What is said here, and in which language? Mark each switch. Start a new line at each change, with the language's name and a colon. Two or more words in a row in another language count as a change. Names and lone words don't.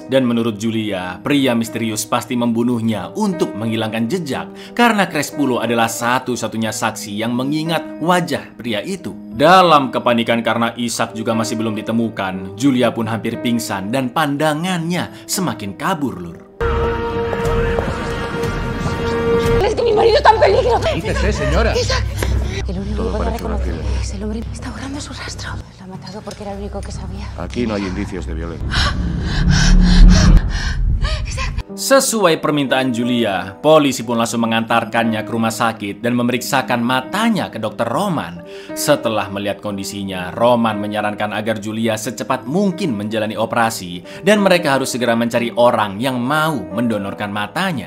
Indonesian: Dan menurut Julia, pria misterius pasti membunuhnya untuk menghilangkan jejak karena Crespulo adalah satu-satunya saksi yang mengingat wajah pria itu. Dalam kepanikan karena Ishak juga masih belum ditemukan, Julia pun hampir pingsan dan pandangannya semakin kabur, Lur.
Spanish: Es que mi marido está en peligro. Dícese, señora. El único que puede reconocer es el hombre. Está borrando su rastro. Lo ha matado porque era el único que sabía. Aquí no hay indicios de violencia.
Indonesian: Sesuai permintaan Julia, polisi pun langsung mengantarkannya ke rumah sakit dan memeriksakan matanya ke dokter Roman. Setelah melihat kondisinya, Roman menyarankan agar Julia secepat mungkin menjalani operasi dan mereka harus segera mencari orang yang mau mendonorkan matanya.